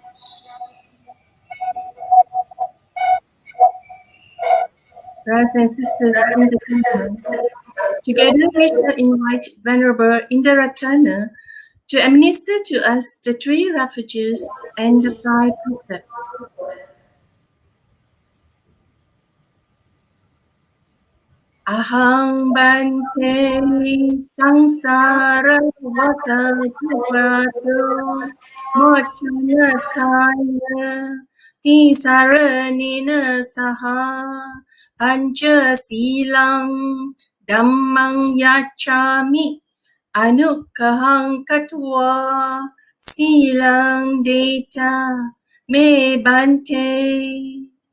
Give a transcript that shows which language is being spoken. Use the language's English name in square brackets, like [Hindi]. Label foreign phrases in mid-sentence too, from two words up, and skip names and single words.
[English] Brothers and sisters in the Dhamma, together we shall invite Venerable Indarathana to administer to us the 3 refuges and the 5 precepts. [Pali] Aham bante sangsara vata tuvato mochanataya tisaranina saha pancha silang dhammang yachami anukahang katwa silang deta me bante.